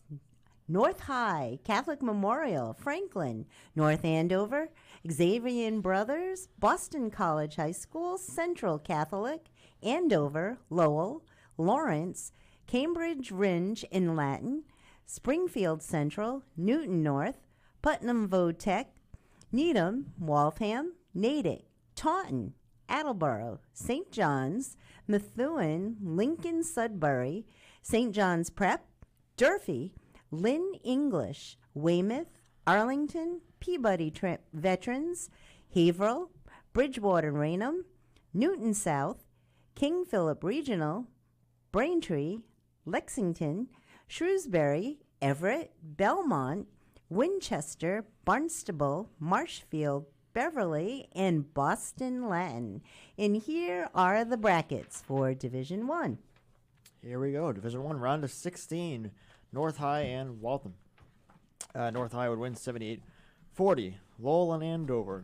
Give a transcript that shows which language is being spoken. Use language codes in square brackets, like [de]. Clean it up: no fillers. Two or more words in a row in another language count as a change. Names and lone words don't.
[en] North High, Catholic Memorial, Franklin, North Andover, Xavier Brothers, Boston College High School, Central Catholic, Andover, Lowell, Lawrence, Cambridge Ringe in Latin, Springfield Central, Newton North, Putnam Vodtech, Needham, Waltham, Natick, Taunton, Attleboro, St. John's, Methuen, Lincoln Sudbury, St. John's Prep, Durfee, Lynn English, Weymouth, Arlington, Peabody Veterans, Haverhill, Bridgewater Raynham, Newton South, King Philip Regional, Braintree, Lexington, Shrewsbury, Everett, Belmont, Winchester, Barnstable, Marshfield, Beverly, and Boston Latin. And here are the brackets for Division 1. Here we go. Division 1, round of 16. North High and Waltham. North High would win 78-40. Lowell and Andover.